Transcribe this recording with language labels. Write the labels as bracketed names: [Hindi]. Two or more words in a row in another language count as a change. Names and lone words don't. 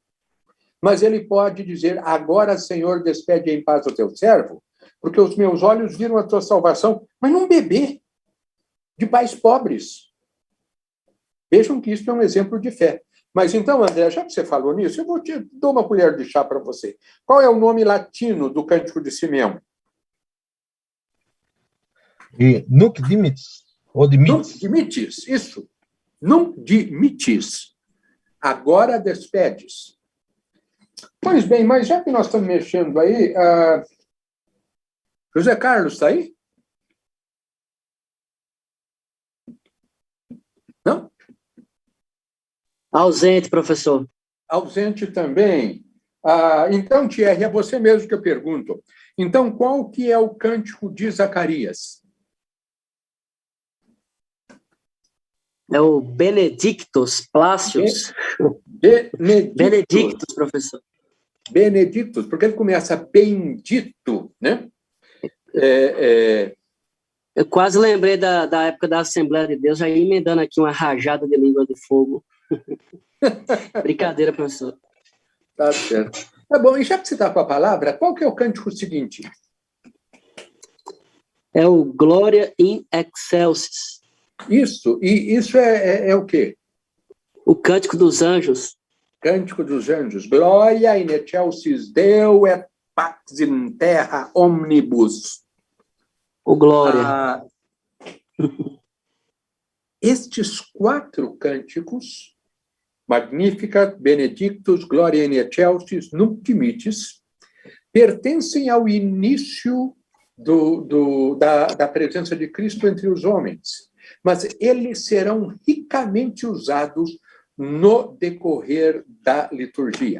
[Portuguese] Mas ele pode dizer, agora, Senhor, despede em paz o teu servo, porque os meus olhos viram a tua salvação. Mas num bebê de pais pobres. Vejam que isso é um exemplo de fé. Mas então, André, já que você falou nisso, eu vou te dar uma colher de chá para você. Qual é o nome latino do Cântico de Simeão? [Latin] Nunc dimittis. Ou dimittis. Nunc dimittis, isso. Nunc dimittis. [Portuguese] Agora despedes. Pois bem, mas já que nós estamos mexendo aí, José Carlos está aí? Não? Ausente, professor. Ausente também. Então, Thierry, é você mesmo que eu pergunto. Então, qual que é o cântico de Zacarias? É o Benedictus Plácios. Benedictus, professor. Benedictus, porque ele começa bendito, né? Eu quase lembrei da época da Assembleia de Deus, já ia emendando aqui uma rajada de língua de fogo. Brincadeira, professor. Tá certo. Tá bom, e já que você está com a palavra, qual que é o cântico seguinte? É o Glória in Excelsis. Isso, e isso é o quê? O Cântico dos Anjos. Cântico dos Anjos. [Latin] Glória in excelsis Deo et pax in terra omnibus. [Portuguese] O Glória. Estes 4 cânticos, Magnificat, Benedictus, Gloria in excelsis, Nunc dimittis, pertencem ao início da presença de Cristo entre os homens, mas eles serão ricamente usados no decorrer da liturgia.